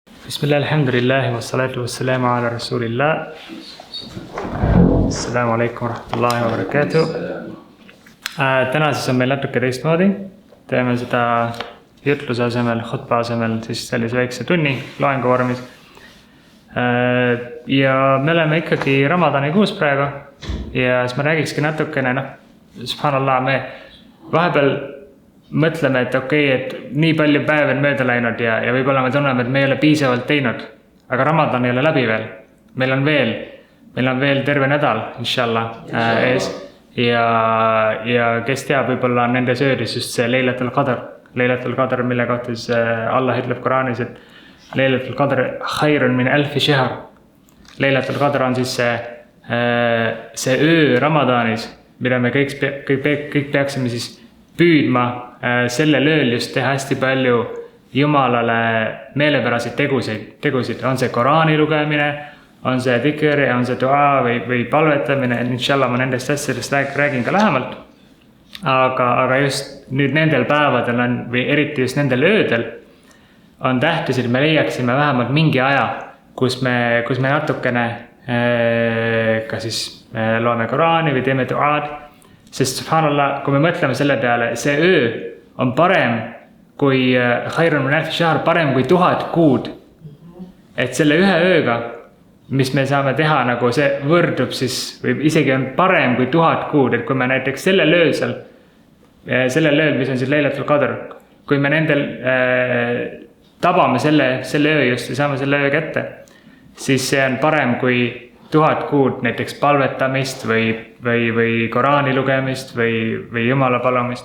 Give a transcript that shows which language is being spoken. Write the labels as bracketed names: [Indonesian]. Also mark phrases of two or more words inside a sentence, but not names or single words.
[Arabic] بسم الله، الحمد لله، والصلاة والسلام على رسول الله. السلام عليكم ورحمة الله وبركاته. [Estonian] Täna siis on meil natuke teistmoodi. Teeme seda jutluse asemel, khutba asemel siis sellise väikse tunni loengu vormis. Ja me oleme ikkagi Ramadani kuus praegu. Ja siis ma räägikski natukene, subhanallah, me vahepeal mõtleme, et et nii palju päev on mööda läinud ja võib-olla me tunneme, et me ei ole piisavalt teinud. Aga Ramadan ei ole läbi veel. Meil on veel terve nädal, inshallah, ees. Ja kes teab, võib-olla on nendes öödes just see Leilatul Qadr. Leilatul Qadr, mille kohta siis Allah ütleb Quranis, et [Arabic] ليلة القدر خير من ألف شهر. [Estonian] Leilatul Qadr on siis see öö Ramadanis, mida me kõik peaksime siis püüdma sellel ööl just teha hästi palju Jumalale meelepäraseid tegusid. On see Koraani lugemine, on see dhikr, on see dua või palvetamine. Inshallah ma nendest asjadest räägin ka lähemalt. Aga just nüüd nendel päevadel või eriti just nendel öödel on tähtis, et me leiaksime vähemalt mingi aja, kus me natukene ka siis loeme Koraani või teeme duaad. Sest subhanallah, kui me mõtleme selle peale, see öö on parem kui [Arabic] خير من ألف شهر, [Estonian] parem kui 1000 kuud. Et selle ühe ööga, mis me saame teha, nagu see võrdub siis, või isegi on parem kui 1000 kuud. Et kui me näiteks sellel ööl, mis on siis Leilatul Qadr, kui me nendel tabame selle öö just ja saame selle öö kätte, siis see on parem kui 1000 kuud näiteks palvetamist või Koraani lugemist või Jumala palumist.